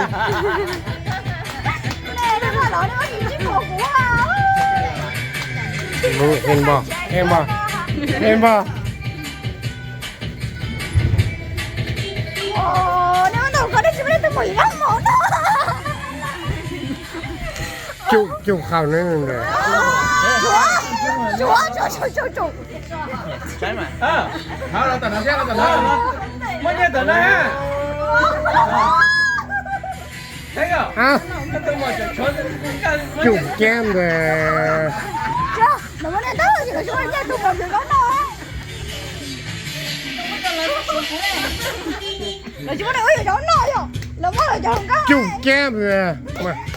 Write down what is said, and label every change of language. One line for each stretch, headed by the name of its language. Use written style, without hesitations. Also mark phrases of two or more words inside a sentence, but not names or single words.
Thai: เห็นบ่เห็นบ่เห็นบ่จุข่าวนั่นเลย ใช่ไหม
Chinese: 好了等他下了等他慢点等他这个
Thai: อ้าวจุแก้มเลยจุแก้มเลยมา